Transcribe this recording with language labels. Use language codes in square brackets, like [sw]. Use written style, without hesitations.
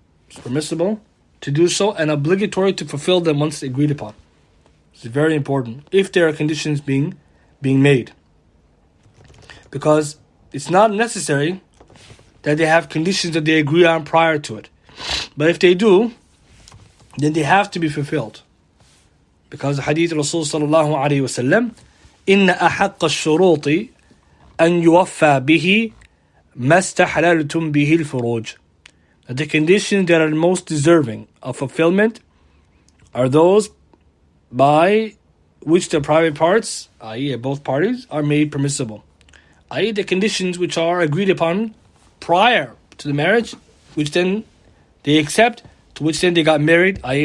[en] It's permissible to do so and obligatory to fulfill them once agreed upon. It's very important if there are conditions being made. Because it's not necessary that they have conditions that they agree on prior to it. But if they do, then they have to be fulfilled. Because the hadith of Rasul [ar] sallallahu alayhi wa sallam, إِنَّ أَحَقَّ الشُّرُوطِ أَنْ يُوَفَّى بِهِ مَا اسْتَحْلَلْتُمْ بِهِ الْفُرُوجِ. [en] That the conditions that are most deserving of fulfillment are those by which the private parts, i.e. both parties, are made permissible. I.e. the conditions which are agreed upon prior to the marriage, which then they accept, to which then they got married, i.e.